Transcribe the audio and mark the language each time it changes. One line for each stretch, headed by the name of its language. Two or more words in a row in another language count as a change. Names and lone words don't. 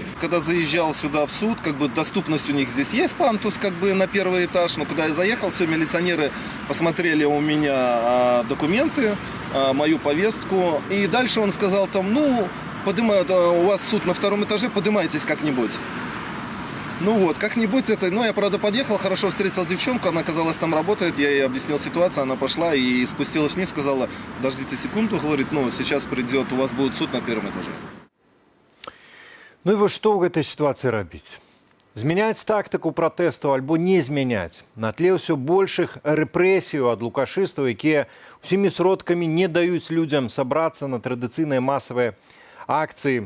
Russian: Когда заезжал сюда в суд, как бы доступность у них здесь есть, пандус, как бы на первый этаж, но когда я заехал, все, милиционеры посмотрели у меня документы, мою повестку, и дальше он сказал там, ну, у вас суд на втором этаже, поднимайтесь как-нибудь. Ну вот, как-нибудь это... Ну, я, правда, подъехал, хорошо встретил девчонку, она, оказалось, там работает, я ей объяснил ситуацию, она пошла и спустилась вниз, сказала, подождите секунду, говорит, ну, сейчас придет, у вас будет суд на первом этаже.
Belarusian: Ну і вось што ў гэтай сітуацыі рабіць? Змяняць тактыку пратэстаў альбо не змяняць. На тле ўсё большых рэпрэсіяў ад лукашыстаў, якія ўсімі сродкамі не даюць людзям сабрацца на традыцыйныя масавыя акцыі.